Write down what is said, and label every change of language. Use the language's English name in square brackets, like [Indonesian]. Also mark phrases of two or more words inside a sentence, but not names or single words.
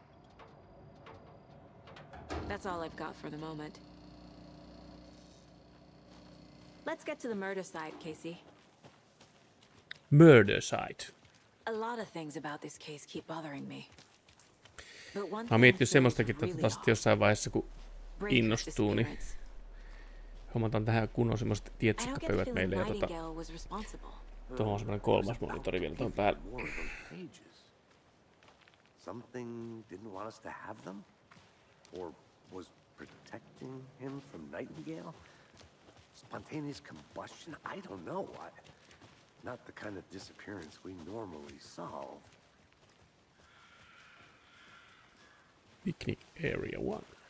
[English] That's all I've got for the moment. Let's get to the murder site, Casey. Murder site. A lot of things about this case keep bothering me. But one [Finnish] Mä oon miettinyt semmoistakin, että sitten jossain vaiheessa kun innostuu, niin hommataan tähän kunnon semmoiset tietosukkapöydät meille ja tuohon on semmoinen kolmas monitori vielä tuohon päälle. [English] Something didn't want us to have them? Or was protecting him from Nightingale? Spontaneous combustion? I don't know. Not the kind of disappearance we normally solve. Picnic area 1.